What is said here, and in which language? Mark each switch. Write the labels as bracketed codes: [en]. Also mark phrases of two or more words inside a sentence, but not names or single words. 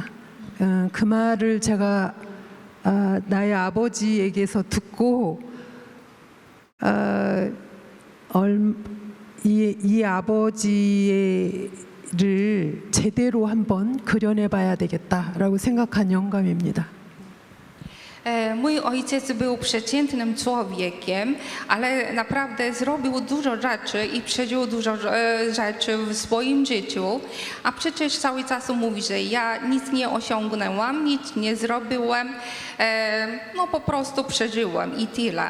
[ko] 그 말을 제가 나의 아버지에게서 듣고 이 아버지를 제대로 한번 그려내봐야 되겠다라고 생각한 영감입니다. [pl] Mój ojciec był przeciętnym człowiekiem, ale naprawdę zrobił dużo rzeczy i przeżył dużo rzeczy w swoim życiu, a przecież cały czas mówi, że ja nic nie osiągnęłam, nic nie zrobiłem, no po prostu przeżyłem i tyle.